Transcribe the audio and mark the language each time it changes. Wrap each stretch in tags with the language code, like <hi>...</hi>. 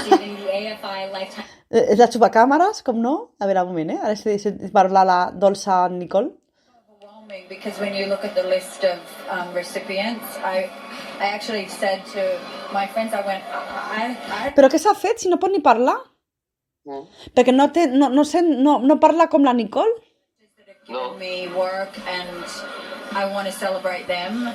<en>receiving the AFI Lifetime</en> <ca>La xupacàmeres, com no? A veure, un moment, Ara s'ha de parlar la dolça Nicole.</ca> <en>Overwhelming, because when you look at the list of recipients, I actually said to my friends, I went,</en> <ca>Però què s'ha fet si no pot ni parlar? Perquè no parla com la Nicole.</ca> <en>given me work and I want to celebrate them.</en>